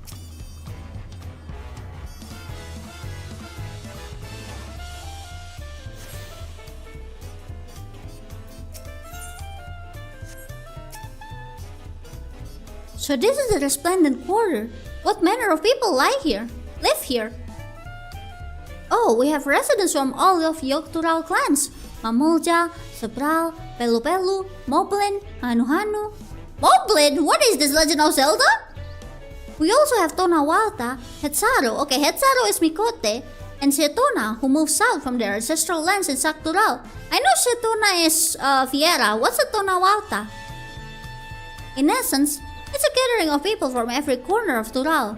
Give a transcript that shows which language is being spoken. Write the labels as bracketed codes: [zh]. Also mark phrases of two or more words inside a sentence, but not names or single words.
[en] So this is the resplendent quarter. What manner of people live here? Oh, we have residents from all of Yogg-Tural clans. Mamulja, Sebral, Pelu-Pelu, Moblin, Hanu-Hanu. Moblin? What is this, Legend of Zelda? We also have Tonawalta, Hetzaru. Okay, Hetzaru is Mikote. And Setona, who moved south from their ancestral lands in Saktural. I know Setona is Fiera. What's a Tonawalta? In essence, it's a gathering of people from every corner of Tural.